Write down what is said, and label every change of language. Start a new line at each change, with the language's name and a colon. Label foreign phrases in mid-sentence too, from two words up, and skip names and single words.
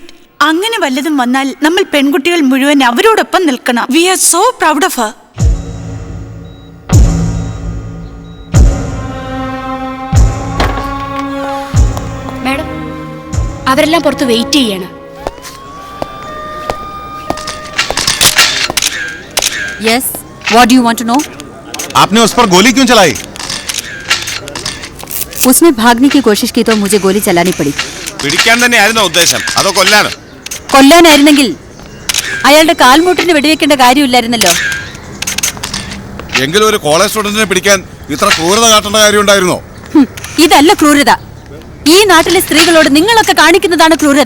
Malayalam: അങ്ങനെ വല്ലതും വന്നാൽ നമ്മൾ പെൺകുട്ടികൾ മുഴുവൻ അവരോടൊപ്പം നിൽക്കണം.
English: We are so proud of her.
Malayalam: മാഡം, അവരെല്ലാം പുറത്ത് വെയിറ്റ് ചെയ്യണം.
English: Yes, what do you want to know?
Hindi: आपने उस पर गोली क्यों चलाई? उसने भागने की कोशिश की तो मुझे गोली चलानी पड़ी.
Malayalam: പിടിക്കാൻ തന്നെയായിരുന്നു ഉദ്ദേശം, അതോ കൊല്ലാനോ? കൊല്ലാനായിരുന്നെങ്കിൽ അയാളുടെ കാൽമുട്ടിന് വെടിവെക്കേണ്ട കാര്യമില്ലായിരുന്നല്ലോ. എങ്കിലും ഒരു കോളേജ് സ്റ്റുഡന്റിനെ പിടിക്കാൻ ഇത്ര ക്രൂരത കാട്ടേണ്ട കാര്യം ഉണ്ടായിരുന്നോ? ഇതല്ല ക്രൂരത. ഈ നാട്ടിലെ സ്ത്രീകളോട് നിങ്ങളൊക്കെ കാണിക്കുന്നതാണ് ക്രൂരത.